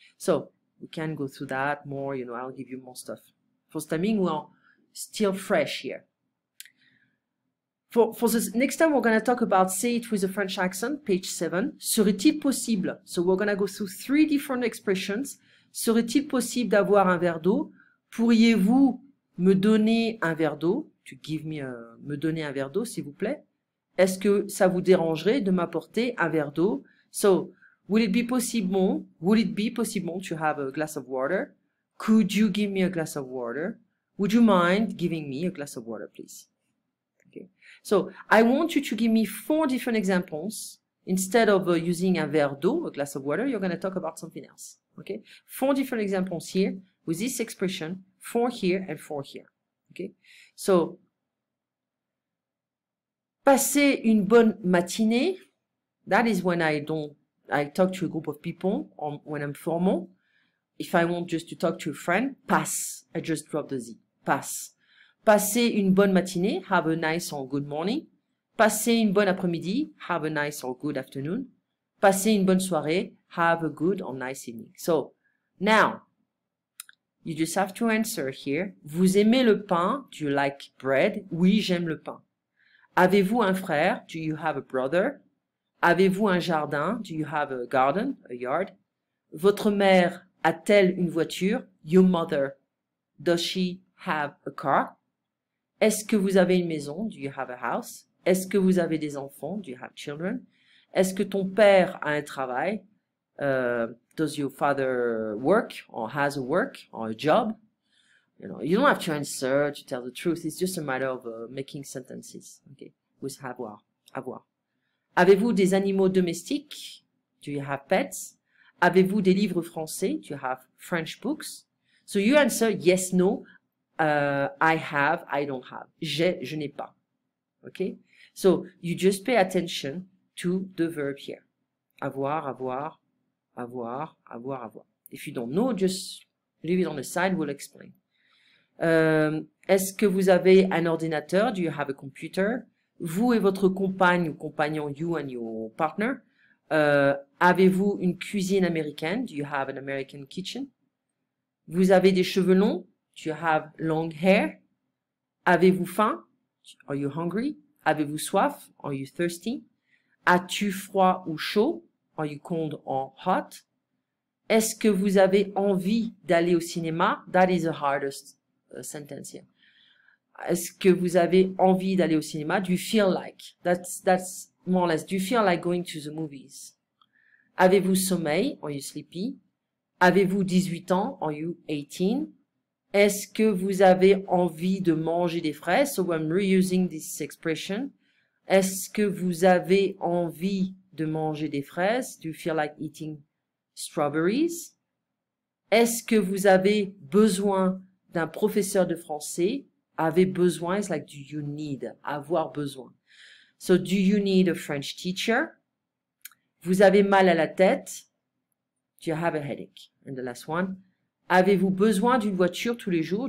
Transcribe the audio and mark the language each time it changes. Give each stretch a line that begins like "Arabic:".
English: So, we can go through that more, you know, I'll give you more stuff. For the timing, we're still fresh here. For the next time, we're going to talk about say it with a French accent, page 7.
French: Serait-il possible?
English: So we're going to go through 3 different expressions.
French: Serait-il possible d'avoir un verre d'eau? Pourriez-vous me donner un verre d'eau?
English: To give me
French: me donner un verre d'eau, s'il vous plaît. Est-ce que ça vous dérangerait de m'apporter un verre d'eau?
English: So, would it be possible to have a glass of water? Could you give me a glass of water? Would you mind giving me a glass of water, please? Okay. So, I want you to give me 4 different examples. Instead of using
French: un verre d'eau,
English: a glass of water, you're going to talk about something else. Okay. 4 different examples here with this expression, 4 here and 4 here. Okay.
French: So, passer une bonne matinée.
English: That is when I talk to a group of people, or when I'm formal. If I want just to talk to a friend, passe. I just drop the Z. Passe.
French: Passer une bonne matinée.
English: Have a nice or good morning.
French: Passer une bonne après-midi.
English: Have a nice or good afternoon.
French: Passer une bonne soirée.
English: Have a good or nice evening. So, now, you just have to answer here.
French: Vous aimez le pain?
English: Do you like bread?
French: Oui, j'aime le pain. Avez-vous un frère?
English: Do you have a brother?
French: Avez-vous un jardin?
English: Do you have a garden, a yard?
French: Votre mère a-t-elle une voiture?
English: Your mother, does she have a car?
French: Est-ce que vous avez une maison?
English: Do you have a house?
French: Est-ce que vous avez des enfants?
English: Do you have children?
French: Est-ce que ton père a un travail?
English: Does your father work or has a work or a job? You know, you don't have to answer to tell the truth. It's just a matter of making sentences. Okay, with avoir. Avoir.
French: Avez-vous des animaux domestiques?
English: Do you have pets?
French: Avez-vous des livres français?
English: Do you have French books? So you answer yes, no. I have, I don't have.
French: J'ai, je n'ai pas.
English: Okay? So you just pay attention to the verb here.
French: Avoir, avoir, avoir, avoir, avoir.
English: If you don't know, just leave it on the side, we'll explain.
French: Est-ce que vous avez un ordinateur?
English: Do you have a computer?
French: Vous et votre compagne ou compagnon,
English: you and your partner,
French: avez-vous une cuisine américaine?
English: Do you have an American kitchen?
French: Vous avez des cheveux longs?
English: Do you have long hair?
French: Avez-vous faim?
English: Are you hungry?
French: Avez-vous soif?
English: Are you thirsty?
French: As-tu froid ou chaud?
English: Are you cold or hot?
French: Est-ce que vous avez envie d'aller au cinéma?
English: That is the hardest sentence here.
French: Est-ce que vous avez envie d'aller au cinéma?
English: Do you feel like? That's more or less. Do you feel like going to the movies?
French: Avez-vous sommeil?
English: Are you sleepy?
French: Avez-vous 18 ans?
English: Are you 18?
French: Est-ce que vous avez envie de manger des fraises?
English: So I'm reusing this expression.
French: Est-ce que vous avez envie de manger des fraises?
English: Do you feel like eating strawberries?
French: Est-ce que vous avez besoin d'un professeur de français? Avez besoin
English: is like do you need,
French: avoir besoin.
English: So do you need a French teacher?
French: Vous avez mal à la tête?
English: Do you have a headache? And the last one,
French: avez-vous besoin d'une voiture tous les jours?